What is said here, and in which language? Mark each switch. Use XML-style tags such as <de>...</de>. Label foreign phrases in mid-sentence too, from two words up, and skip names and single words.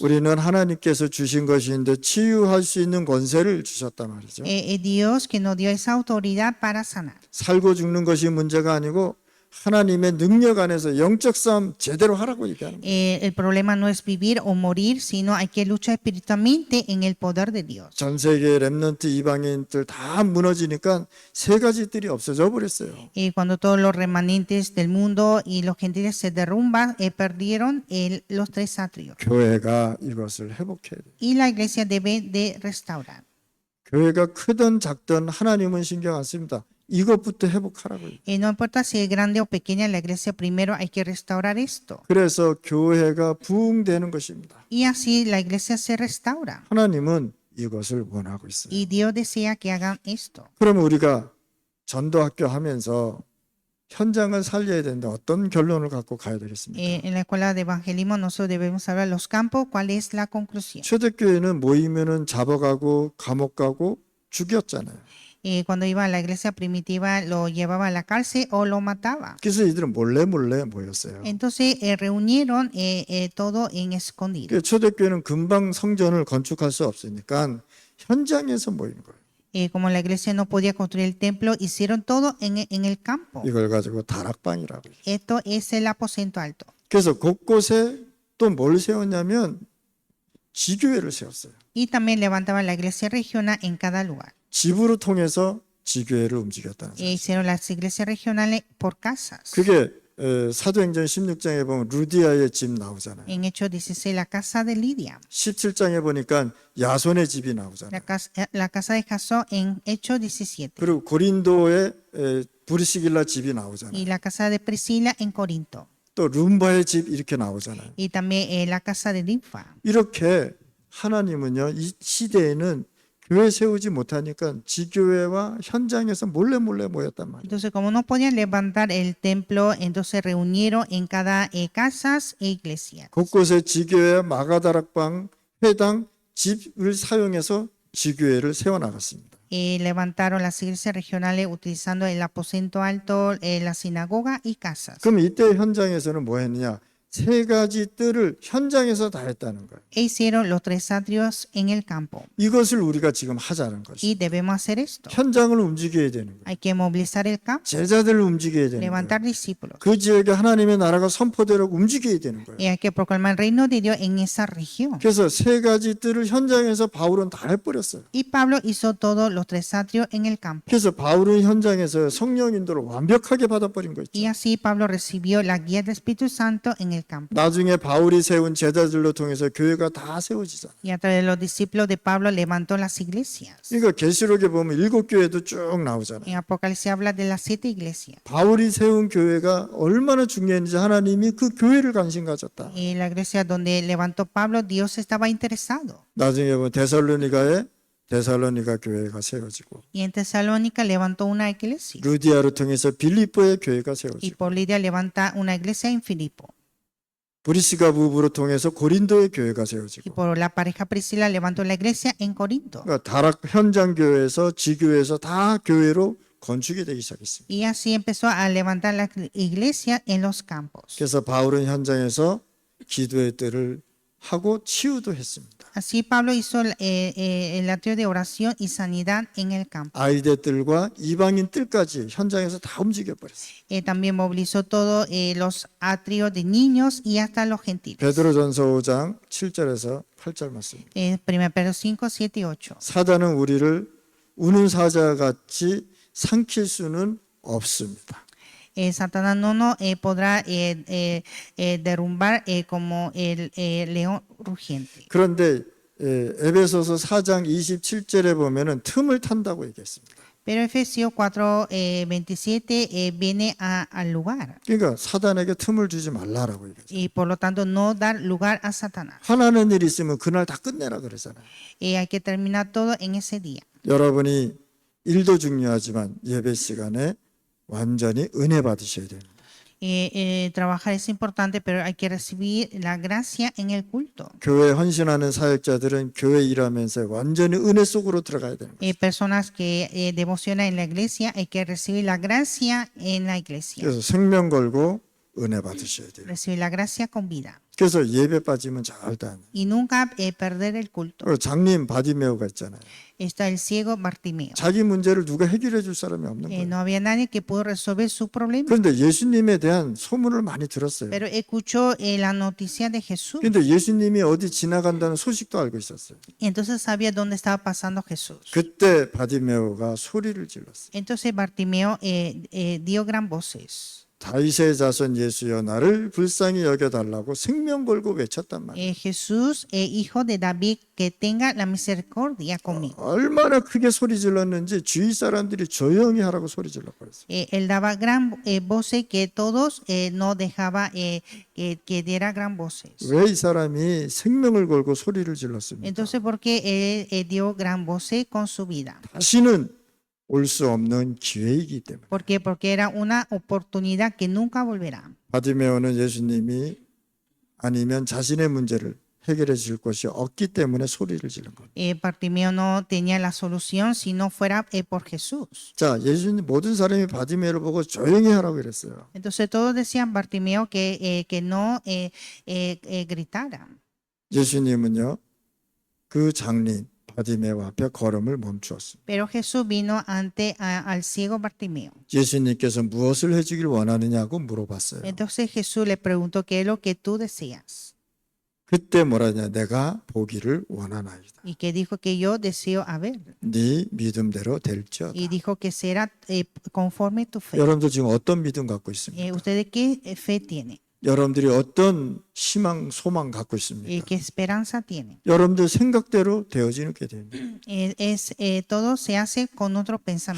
<ko>우리는 하나님께서 주신 것인데 치유할 수 있는 권세를 주셨단 말이죠.</ko> <es>Dios que nos dio esa autoridad para sanar.</es> <ko>살고 죽는 것이 문제가 아니고 하나님의 능력 안에서 영적 싸움 제대로 하라고 얘기하는 거예요.</ko> <es>El problema no es vivir o morir, sino hay que luchar espiritualmente en el poder de Dios.</es> <ko>전 세계 렘넌트 이방인들 다 무너지니까 세 가지 뜰이 없어져 버렸어요.</ko> <es>Cuando todos los remanentes del mundo y los gentiles se derrumban, perdieron los tres atrios.</es> <ko>교회가 이것을 회복해야 돼요.</ko> <es>Y la iglesia debe de restaurar.</es> <ko>교회가 크든 작든 하나님은 신경 안 씁니다. 이것부터 회복하라고요.</ko> <es>No importa si es grande o pequeña la iglesia, primero hay que restaurar esto.</es> <ko>그래서 교회가 부흥되는 것입니다.</ko> <es>Y así la iglesia se restaura.</es> <ko>하나님은 이것을 원하고 있어요.</ko> <es>Y Dios desea que hagan esto.</es> <ko>그러면 우리가 전도학교 하면서 현장을 살려야 되는데 어떤 결론을 갖고 가야 되겠습니까?</ko> <es>En la escuela de evangelismo nosotros debemos hablar los campos. ¿Cuál es la conclusión?</es> <ko>초대교회는 모이면은 잡아가고 감옥 가고 죽였잖아요.</ko> <es>Cuando iba a la iglesia primitiva lo llevaba a la cárcel o lo mataba.</es> <ko>그래서 이들은 몰래 모였어요.</ko> <es>Entonces reunieron todo en escondido.</es> <ko>그러니까 초대교회는 금방 성전을 건축할 수 없으니까 현장에서 모이는 거예요.</ko> <es>Como la iglesia no podía construir el templo, hicieron todo en el campo.</es> <ko>이걸 가지고 다락방이라고 해요.</ko> <es>Esto es el aposento alto.</es> <ko>그래서 곳곳에 또 뭘 세웠냐면 지교회를 세웠어요.</ko> <es>Y también levantaba la iglesia regional en cada lugar.</es> <ko>집으로 통해서 지교회를 움직였다는 거예요.</ko> <es>Hicieron las iglesias regionales por casas.</es> <ko>그게 사도행전 16장에 보면 루디아의 집 나오잖아요.</ko> <es>En Hechos 16, la casa de Lidia.</es> <ko>17장에 보니까 야손의 집이 나오잖아요.</ko> <es>La casa de Jasón en Hechos 17.</es> <ko>그리고 고린도의 브리시길라 집이 나오잖아요.</ko> <es>Y la casa de Priscila en Corinto.</es> <ko>또 룸바의 집 이렇게 나오잖아요.</ko> <es>Y también la casa de Ninfa.</es> <ko>이렇게 하나님은요, 이 시대에는 교회 세우지 못하니까 지교회와 현장에서 몰래 모였단 말이에요.</ko> <es>Entonces, como no podían levantar el templo, entonces reunieron en cada casas e iglesias.</es> <ko>곳곳에 지교회, 마가다락방, 회당, 집을 사용해서 지교회를 세워나갔습니다.</ko> <es>Levantaron las iglesias regionales utilizando el aposento alto, la sinagoga y casas.</es> <ko>그럼 이때 현장에서는 뭐 했느냐? 세 가지 뜰을 현장에서 다 했다는 거예요.</ko> <es>Hicieron los tres atrios en el campo.</es> <ko>이것을 우리가 지금 하자는 것이.</ko> <es>Y debemos hacer esto.</es> <ko>현장을 움직여야 되는 거예요.</ko> <es>Hay que movilizar el campo,</es> <ko>제자들을 움직여야 되는 거예요.</ko> <es>levantar discípulos.</es> <ko>그 지역에 하나님의 나라가 선포되려고 움직여야 되는 거예요.</ko> <es>Y hay que proclamar el reino de Dios en esa región.</es> <ko>그래서 세 가지 뜰을 현장에서 바울은 다 해버렸어요.</ko> <es>Y Pablo hizo todos los tres atrios en el campo.</es> <ko>그래서 바울은 현장에서 성령 인도를 완벽하게 받아버린 거 있죠.</ko> <es>Y así Pablo recibió la guía del Espíritu Santo en el campo.</es> <ko>나중에 바울이 세운 제자들로 통해서 교회가 다 세워지잖아요.</ko> <es>Y a través de los discípulos de Pablo levantó las iglesias.</es> <ko>그러니까 계시록에 보면 7교회도 쭉 나오잖아요.</ko> <es>En Apocalipsis habla de las 7 iglesias.</es> <ko>바울이 세운 교회가 얼마나 중요했는지 하나님이 그 교회를 관심 가졌다.</ko> <es>Y la iglesia donde levantó Pablo, Dios estaba interesado.</es> <ko>나중에 보면 데살로니가 교회가 세워지고</ko> <es>Y en Tesalónica levantó una iglesia.</es> <ko>루디아를 통해서 빌립보의 교회가</ko> <es>Y</es> <ko>세워지고</ko> <es>por Lidia levanta una iglesia en Filipo.</es> <ko>브리스가 부부를 통해서 고린도의 교회가</ko> <es>Y</es> <ko>세워지고</ko> <es>por la pareja Priscila levantó la iglesia en Corinto.</es> <ko>그러니까 다락 현장 교회에서 지교회에서 다 교회로 건축이 되기 시작했습니다.</ko> <es>Y así empezó a levantar la iglesia en los campos.</es> <ko>그래서 바울은 현장에서 기도의 때를 하고 치유도 했습니다.</ko> <es>Así Pablo hizo el atrio de oración y sanidad en el campo.</es> <ko>아이들 뜰과 이방인 뜰까지 현장에서 다 움직여 버렸어요.</ko> <es>También movilizó todos los atrios de niños y hasta los gentiles.</es> <ko>베드로전서 5장 7절에서 8절 말씀.</ko> <es>1 Pedro 5, 7 y 8.</es> <ko>사단은 우리를 우는 사자같이 삼킬 수는 없습니다.</ko> <es>Satanás no nos podrá derrumbar como el león rugiente.</es> <ko>그런데 에베소서 4장 27절에 보면은 틈을 탄다고 얘기했습니다.</ko> <es>Pero Efesios 4, 27 viene al lugar.</es> <ko>그러니까 사단에게 틈을 주지 말라라고 얘기하죠.</ko> <es>Y por lo tanto no dar lugar a Satanás.</es> <ko>하나는 일 있으면 그날 다 끝내라 그러잖아요.</ko> <es>Hay que terminar todo en ese día.</es> <ko>여러분이 일도 중요하지만 예배 시간에 완전히 은혜 받으셔야 됩니다.</ko> <es>Trabajar es importante, pero hay que recibir la gracia en el culto.</es> <ko>교회 헌신하는 사역자들은 교회 일하면서 완전히 은혜 속으로 들어가야 되는 거예요.</ko> <es>Personas que devocionan en la iglesia, hay que recibir la gracia en la iglesia.</es> <ko>그래서 생명 걸고 은혜 받으셔야 돼요.</ko> <es>Recibir la gracia con vida.</es> <ko>그래서 예배 빠지면 절대 안 돼요.</ko> <es>Y nunca perder el culto.</es> <ko>그리고 장님 바디메오가 있잖아요.</ko> <es>Está el ciego Bartimeo.</es> <ko>자기 문제를 누가 해결해 줄 사람이 없는 거예요.</ko> <es>No había nadie que pudo resolver su problema.</es> <ko>그런데 예수님에 대한 소문을 많이 들었어요.</ko> <es>Pero escuchó la noticia de Jesús.</es> <ko>그런데 예수님이 어디 지나간다는 소식도 알고 있었어요.</ko> <es>Entonces sabía dónde estaba pasando Jesús.</es> <ko>그때 바디메오가 소리를 질렀어요.</ko> <es>Entonces Bartimeo dio gran voces.</es> <ko>다윗의 자손 예수여 나를 불쌍히 여겨달라고 생명 걸고 외쳤단 말이에요.</ko> <es>Jesús, hijo de David, que tenga la misericordia conmigo.</es> <ko>얼마나 크게 소리 질렀는지 주위 사람들이 조용히 하라고 소리 질러버렸어요.</ko> <es>Él daba gran voces que todos no dejaba que diera gran voces.</es> <ko>왜 이 사람이 생명을 걸고 소리를 질렀습니까?</ko> <es>Entonces, porque él dio gran voces con su vida.</es> <ko>다시는 올 수 없는 기회이기 때문에.</ko> <es>¿Por qué? Porque era una oportunidad que nunca volverá.</es> <ko>바디메오는 예수님이 아니면 자신의 문제를 해결해 줄 것이 없기 때문에 소리를 지른 겁니다.</ko> <es>Bartimeo no tenía la solución si no fuera por Jesús.</es> <ko>자, 예수님 모든 사람이 바디메오를 보고 조용히 하라고 그랬어요.</ko> <es>Entonces todos decían Bartimeo que no gritara.</es> <ko>예수님은요, 그 장님 바디메오 앞에 걸음을 멈추었습니다.</ko> <es>Pero Jesús vino ante al ciego Bartimeo.</es> <ko>예수님께서 무엇을 해주길 원하느냐고 물어봤어요.</ko> <es>Entonces Jesús le preguntó qué es lo que tú deseas.</es> <ko>그때 뭐라냐, 내가 보기를 원하나이다.</ko> <es>Y que dijo que yo deseo a ver.</es> <ko>네 믿음대로 될지어다.</ko> <es>Y dijo que será conforme tu fe.</es> <ko>여러분들 지금 어떤 믿음 갖고 있습니까?</ko> <es>¿Ustedes qué fe tienen?</es> <ko>여러분들이 어떤 희망, 소망 갖고 있습니까?</ko> <es>¿Qué esperanza tienen?</es> <ko>여러분들 생각대로 되어지게 됩니다.</ko> <es>Todo se hace con otro pensamiento.</es>